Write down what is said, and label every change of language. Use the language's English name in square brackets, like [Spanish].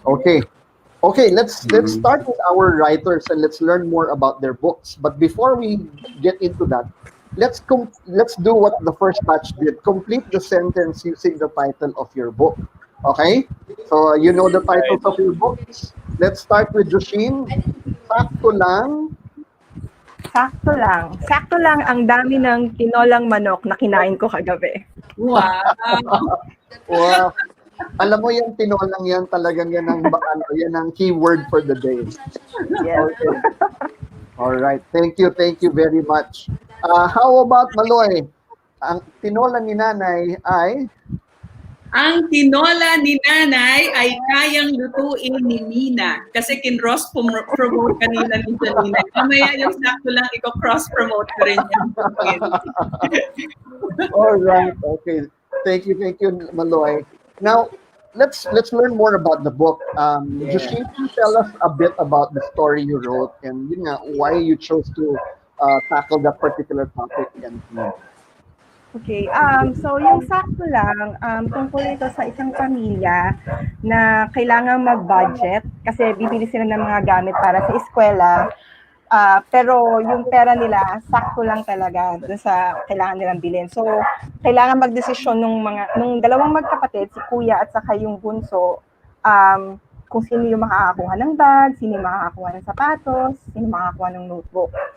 [English] Okay, let's start with our writers and let's learn more about their books. But before we get into that, let's do what the first batch did. Complete the sentence using the title of your book. Okay? So you know the titles of your books. Let's start with Joshine. [Filipino] Sakto lang. Sakto lang. Sakto lang ang dami ng tinolang manok na kinain ko kagabi. [English] Wow. [Filipino] Wow. Alam mo yung tinolang yan, talagang yan ang keyword for the day. [English] Yes. Okay. All right. Thank you very much. [Filipino] How about Maloy? Ang tinola ni Nanay ay? Ang tinola ni Nanay ay kayang lutuin ni Mina. Kasi kin-cross-promote kanina ni Janina. Mamaya yung sakto lang, iko-cross-promote ko rin yan. [English] All right. Okay. Thank you, Maloy. Now, let's learn more about the book. Joshine, can you tell us a bit about the story you wrote and why you chose to tackle that particular topic and theme? Okay. [Filipino] So yung sakto lang, tungkol ito sa isang pamilya na kailangan mag-budget kasi bibili sila ng mga gamit para sa eskwela. Pero yung pera nila, sakto lang talaga dun sa kailangan nilang bilhin. So, kailangan magdesisyon nung dalawang magkapatid, si kuya at saka yung bunso, kung sino yung makakakuha ng bag, sino yung makakakuha ng sapatos, sino yung makakakuha ng notebook.